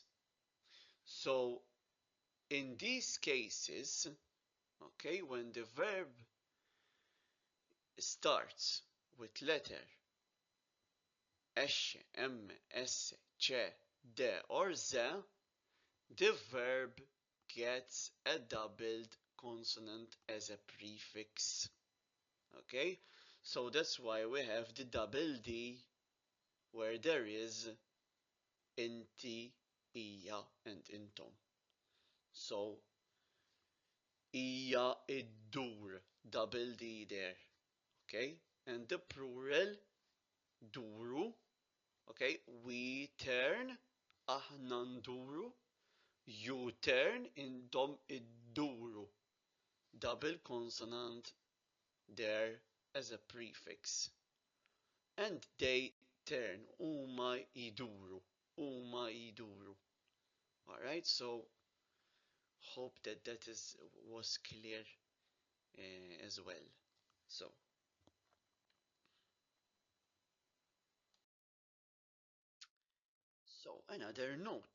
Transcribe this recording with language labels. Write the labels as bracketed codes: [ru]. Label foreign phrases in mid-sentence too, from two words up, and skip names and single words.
[en] So in these cases, okay, when the verb starts with letter esce, emme, esse, ce, de, or ze, the verb gets a doubled consonant as a prefix. Okay, so that's why we have the double D where there is inti, ija, and intom. [mt] So ija iddur, [en] double D there. Okay, and the plural duru. Okay, we turn, [mt] aħna nduru. [en] You turn, [mt] intom idduru. [en] Double consonant there as a prefix. And they turn, [mt] huma iduru. Huma iduru. [en] Alright, so hope that was clear as well. So another note.